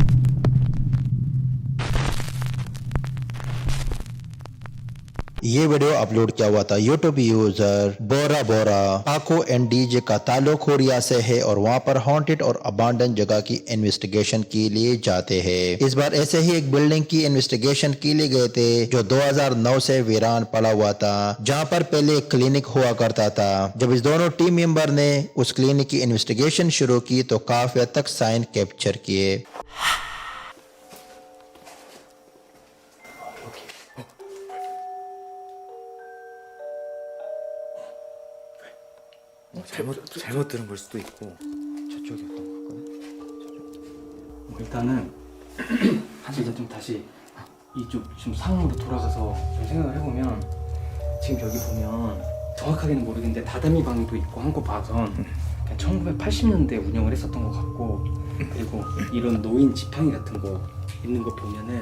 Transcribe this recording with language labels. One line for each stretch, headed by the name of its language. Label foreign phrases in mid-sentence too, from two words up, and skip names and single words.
Hindi: ये वीडियो अपलोड किया हुआ था यूट्यूब यूजर बोरा बोरा आको एंड डीजे का ताल्लुक कोरिया से है, और वहाँ पर हॉन्टेड और अबांडन जगह की इन्वेस्टिगेशन के लिए जाते हैं। इस बार ऐसे ही एक बिल्डिंग की इन्वेस्टिगेशन के लिए गए थे जो 2009 से वीरान पड़ा हुआ था, जहाँ पर पहले एक क्लिनिक हुआ करता था। जब इस दोनों
English: team member
Hindi: ने उस क्लिनिक की इन्वेस्टिगेशन शुरू की तो काफी हद तक
English: sign capture
Hindi: किए।
Korean: 잘못 들은 걸 수도 있고 저쪽이었던 것 같거든. 일단은 이제 좀 다시 이쪽 지금 상황으로 돌아가서 좀 생각을 해보면 지금 여기 보면 정확하게는 모르겠는데 다다미 방도 있고 한 곳 봐선 1980년대 운영을 했었던 것 같고, 그리고 이런 노인 지팡이 같은 거 있는 거 보면은